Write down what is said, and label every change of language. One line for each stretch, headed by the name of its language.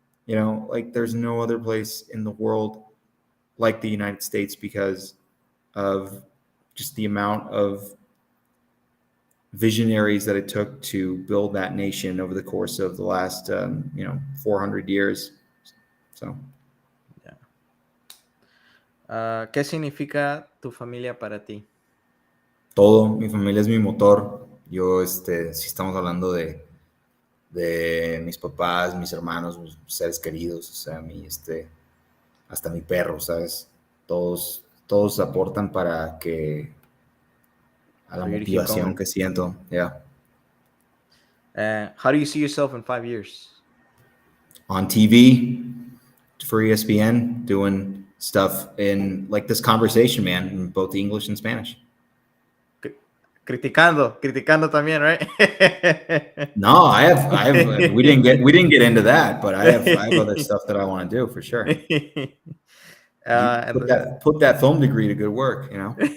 English: You know, like there's no other place in the world like the United States because of just the amount of visionaries that it took to build that nation over the course of the last, 400 years. So, yeah.
Spanish: ¿Qué significa tu familia para ti? Todo. Mi familia es mi motor. Yo, si estamos hablando de mis papás, mis hermanos, mis seres queridos, o sea, hasta mi perro, ¿sabes? Todos aportan para que a la motivación que siento.
English: Yeah. How do you see yourself in 5 years? On TV for ESPN, doing stuff in like this conversation, man, in both English and Spanish.
Spanish: Criticando también,
English: right? No, I have. We didn't get into that, but I have other stuff that I want to do for sure. Put that film degree to good work, you know.